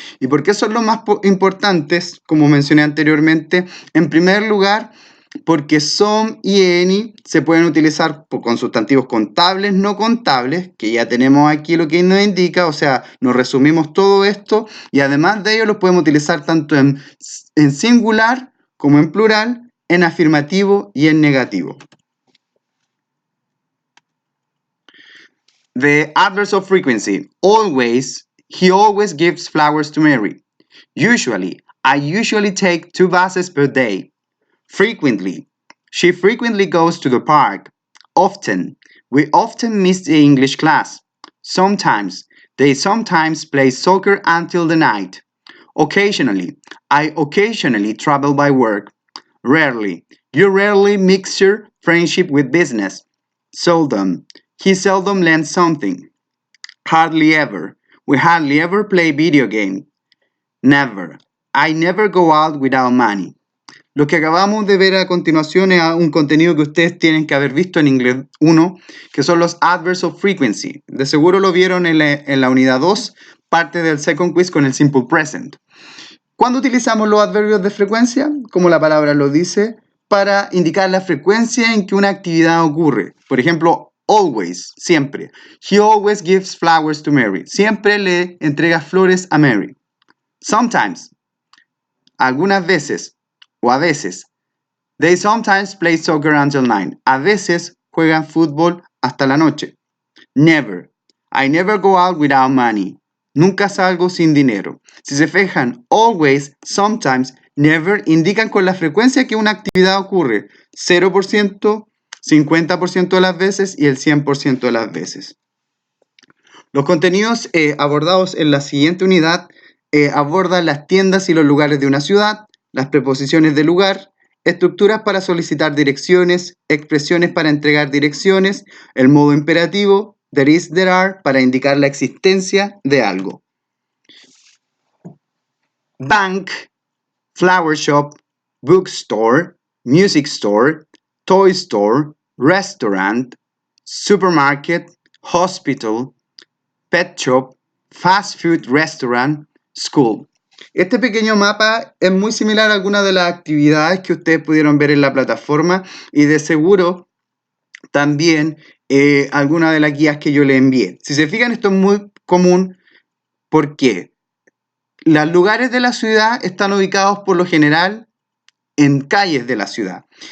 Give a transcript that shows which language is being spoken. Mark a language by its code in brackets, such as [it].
[es] ¿Y por qué son los más importantes? Como mencioné anteriormente, en primer lugar, porque some y any se pueden utilizar con sustantivos contables, no contables, que ya tenemos aquí lo que nos indica, o sea, nos resumimos todo esto, y además de ello los podemos utilizar tanto en singular como en plural, en afirmativo y en negativo. [en] The adverbs of frequency. Always, he always gives flowers to Mary. Usually, I usually take 2 buses per day. Frequently, she frequently goes to the park. Often, we often miss the English class. Sometimes, they sometimes play soccer until the night. Occasionally, I occasionally travel by work. Rarely, you rarely mix your friendship with business. Seldom, he seldom lends something. Hardly ever, we hardly ever play video game. Never, I never go out without money. [es] Lo que acabamos de ver a continuación es un contenido que ustedes tienen que haber visto en inglés 1, que son los adverbs of frequency. De seguro lo vieron en la unidad 2, parte del second quiz con el simple present. ¿Cuándo utilizamos los adverbios de frecuencia? Como la palabra lo dice, para indicar la frecuencia en que una actividad ocurre. Por ejemplo, always, siempre. [en] He always gives flowers to Mary. [es] Siempre le entrega flores a Mary. Sometimes, algunas veces o a veces. [en] They sometimes play soccer until 9. [es] A veces juegan fútbol hasta la noche. [en] Never. I never go out without money. [es] Nunca salgo sin dinero. Si se fijan, always, sometimes, never indican con la frecuencia que una actividad ocurre. 0%, 50% de las veces y el 100% de las veces. Los contenidos abordados en la siguiente unidad abordan las tiendas y los lugares de una ciudad, las preposiciones de lugar, estructuras para solicitar direcciones, expresiones para entregar direcciones, el modo imperativo, there is, there are, para indicar la existencia de algo. [en] Bank, flower shop, bookstore, music store, toy store, restaurant, supermarket, hospital, pet shop, fast food restaurant, school. [es] Este pequeño mapa es muy similar a algunas de las actividades que ustedes pudieron ver en la plataforma y de seguro también algunas de las guías que yo les envié. Si se fijan, esto es muy común porque los lugares de la ciudad están ubicados por lo general en calles de la ciudad.